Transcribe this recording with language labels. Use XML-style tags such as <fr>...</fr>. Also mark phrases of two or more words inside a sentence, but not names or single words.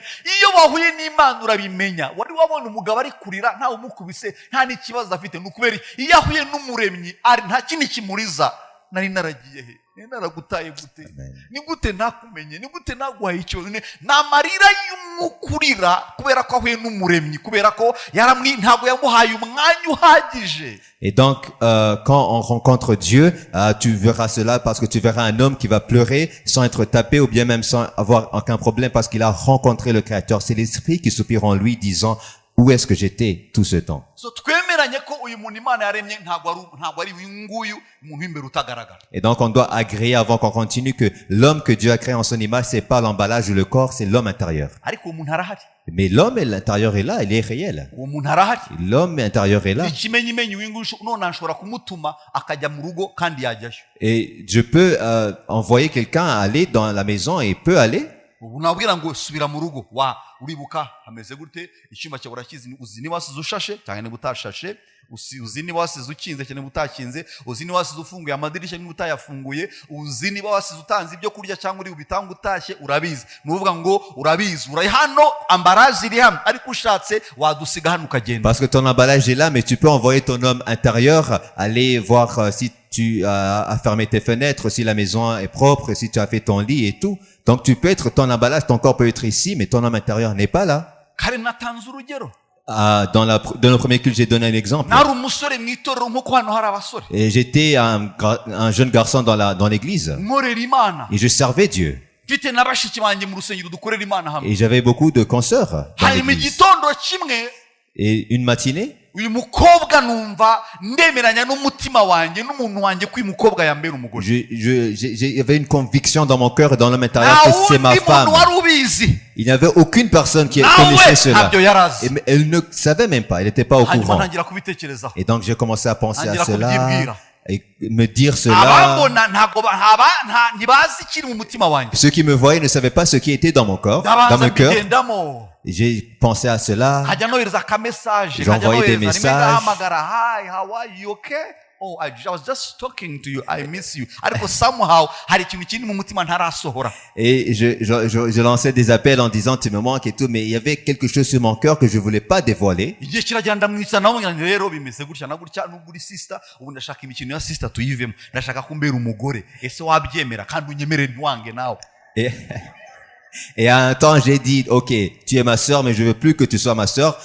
<rw>iyo wahuye n'Imana urabimenya. wari wabona umugabo ari kurira ntawe umukubise, nta n'ikibazo afite, n'ukubera iyo ahuye n'umuremyi ari nta kindi kimuriza. nari naragiye he? naragutaye gute ni gute nakumenye ni gute nagwaye icyo ni amarira y'umukurira kubera ko ahuye n'umuremyi kubera ko ntabwo yamuhaye umwanya uhagije.</rw> <fr>Et donc, quand on rencontre Dieu, tu verras cela parce que tu verras un homme qui va pleurer sans être tapé ou bien même sans avoir aucun problème parce qu'il a rencontré le Créateur. C'est l'Esprit qui soupire en lui disant, où est-ce que j'étais tout ce temps? Et donc, on doit agréer avant qu'on continue que l'homme que Dieu a créé en son image, c'est pas l'emballage ou le corps, c'est l'homme intérieur. Mais l'homme à l'intérieur est là, il est réel. L'homme intérieur est là. Et je peux envoyer quelqu'un à aller dans la maison et il peut aller.</fr> <rw>uribuka hameze gute icyuma cyawe urakizi uzi ni wasize ushashe cyane ni butashashe uzi ni wasize ukinze cyane butakinze uzi ni wasize ufunguye amadirishya ni butayafunguye uzi ni wasize utanze ibyo kurya cyangwa uri ubitanga utashye urabizi nuvuga ngo urabizi uri hano emballage iri hano ariko ushatse wadusiga hano ukagenda.</rw> <fr>Parce que ton emballage est là mais tu peux envoyer ton homme intérieur aller voir si tu as fermé tes fenêtres, si la maison est propre, si tu as fait ton lit et tout. Donc tu peux être, ton emballage, ton corps peut être ici, mais ton homme intérieur n'est pas là. Dans le premier culte, j'ai donné un exemple. Et j'étais un jeune garçon dans l'église. Et je servais Dieu. Et j'avais beaucoup de consoeurs dans l'église. Et une matinée,</fr> <rw>uyu mukobwa numva ndemeranya n'umutima wanjye n'umuntu wanjye ko uyu mukobwa yambera umugore.</rw> <fr>J'avais une conviction dans mon cœur et dans l'homme intérieur que c'est ma femme. Il n'y avait aucune personne qui connaissait cela. Et elle ne savait même pas, elle n'était pas au courant. Et donc j'ai commencé à penser à cela et me dire cela. Ceux qui me voyaient ne savaient pas ce qui était dans mon corps, dans mon cœur. Et j'ai pensé à cela. J'ai envoyé des messages.</fr> <en>Oh, I was just talking to you. I miss you. Somehow,</en> <fr>et je lançais des appels en disant tu me manques et tout, mais il y avait quelque chose sur mon cœur que je voulais pas dévoiler. Et à un temps, j'ai dit, ok, tu es ma sœur, mais je veux plus que tu sois ma sœur.</fr>